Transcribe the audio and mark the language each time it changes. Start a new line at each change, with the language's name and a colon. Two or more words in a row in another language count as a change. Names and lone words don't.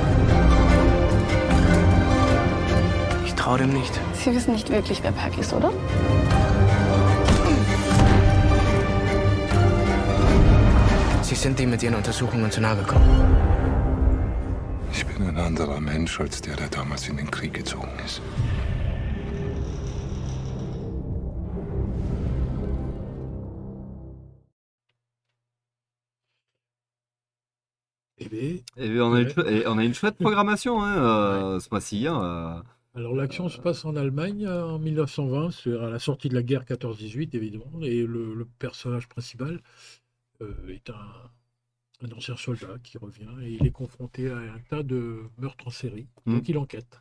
German: Ich traue dem nicht. Sie wissen nicht wirklich, wer Perk ist, oder? Sie sind ihm mit Ihren Untersuchungen zu nahe gekommen. Ich bin ein anderer Mensch als der damals in den Krieg gezogen ist.
French: On a une chouette programmation ce mois-ci. Alors l'action se passe en Allemagne en 1920, c'est à la sortie de la guerre 14-18 évidemment, et le personnage principal est un ancien soldat qui revient et il est confronté à un tas de meurtres en série, donc il enquête.